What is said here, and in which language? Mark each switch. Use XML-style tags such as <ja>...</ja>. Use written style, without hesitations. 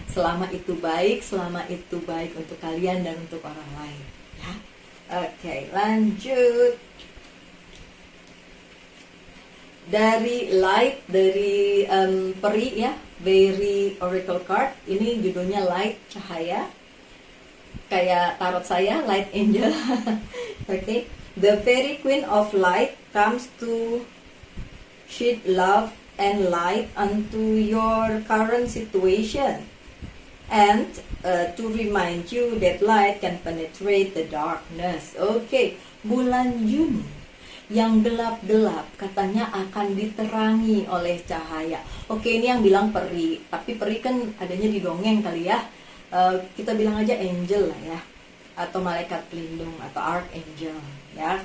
<id>Selama itu baik untuk kalian dan untuk orang lain. Ya, oke, lanjut. Dari Light, dari Peri ya, Very Oracle Card. Ini judulnya Light, cahaya. Kayak tarot saya, Light Angel. Okay.</id> <en>The Fairy Queen of Light comes to shed love and light unto your current situation, and to remind you that light can penetrate the darkness.</en> <id>Oke, bulan Juni yang gelap-gelap katanya akan diterangi oleh cahaya. Oke, ini yang bilang peri, tapi peri kan adanya di dongeng kali ya. Kita bilang aja angel lah ya, atau malaikat pelindung atau archangel ya.</id>